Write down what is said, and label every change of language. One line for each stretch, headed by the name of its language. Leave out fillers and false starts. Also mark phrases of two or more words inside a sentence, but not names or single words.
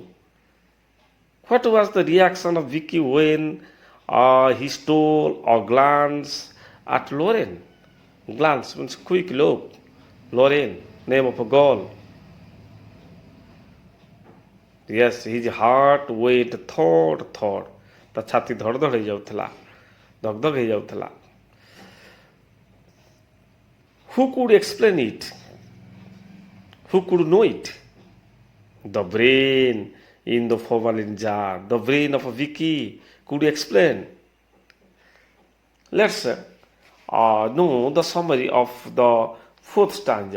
English: What was the reaction of Vicky when he stole or glanced at Lauren? Glance means quick look. Lauren, name of a girl. Yes, his heart went thod thod.
Odia: ତା ଛାତି ଧଡ଼ ଧଡ଼ ହେଇଯାଉଥିଲା, ଧକ ଧକ ହେଇଯାଉଥିଲା.
English: Who could explain it? Who could know it? The brain in the formalin jar, the brain of Vicky could explain. Let's know the summary of the fourth stanza.